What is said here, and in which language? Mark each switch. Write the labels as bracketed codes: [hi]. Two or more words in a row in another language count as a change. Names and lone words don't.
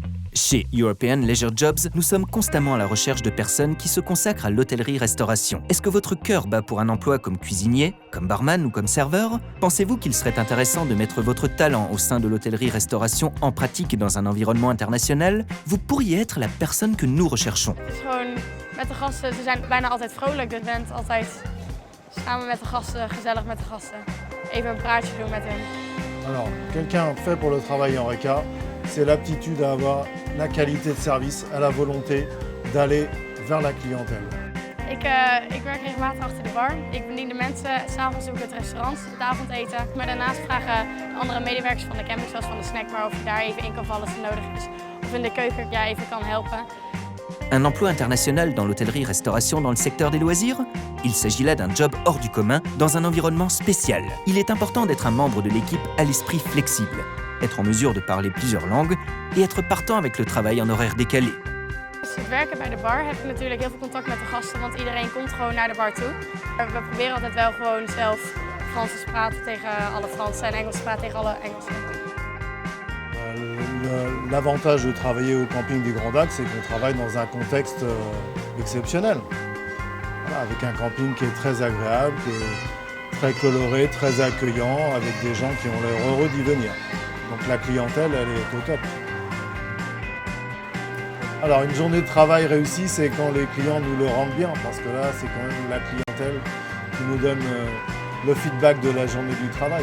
[fr] Chez European Leisure Jobs, nous sommes constamment à la recherche de personnes qui se consacrent à l'hôtellerie-restauration. Est-ce que votre cœur bat pour un emploi comme cuisinier, comme barman ou comme serveur? Pensez-vous qu'il serait intéressant de mettre votre talent au sein de l'hôtellerie-restauration en pratique dans un environnement international? Vous pourriez être la personne que nous recherchons. [nl] Het is gewoon met de gasten, ze zijn bijna altijd vrolijk, dus je bent altijd samen met de gasten, gezellig met de gasten. Even een praatje doen met hen. [fr] Alors, quelqu'un fait pour le travail en RECA, c'est l'aptitude à avoir la qualité de service, à la volonté d'aller vers la clientèle. [nl] Ik werk regelmatig achter de bar. Ik bedien de mensen, s'avonds doe ik het restaurant, het avondeten. Maar daarnaast vragen andere medewerkers van de camping, zoals van de snackbar, of je daar even in kan vallen als het nodig is. Of in de keuken even kan helpen. [fr] Un emploi international dans l'hôtellerie-restauration dans le secteur des loisirs? Il s'agit là d'un job hors du commun, dans un environnement spécial. Il est important d'être un membre de l'équipe à l'esprit flexible, être en mesure de parler plusieurs langues et être partant avec le travail en horaire décalé. [nl] Als je werken bij de bar heb je natuurlijk heel veel contact met de gasten, want iedereen komt gewoon naar de bar toe. We proberen altijd wel gewoon zelf Frans te praten tegen alle Fransen en Engels te praten tegen alle Engelsen. [fr] L'avantage de travailler au camping du Grand Lac, c'est qu'on travaille dans un contexte exceptionnel. Voilà, avec un camping qui est très agréable, qui est très coloré, très accueillant, avec des gens qui ont l'air heureux d'y venir. Donc la clientèle, elle est au top. Alors une journée de travail réussie, c'est quand les clients nous le rendent bien, parce que là, c'est quand même la clientèle qui nous donne le feedback de la journée du travail.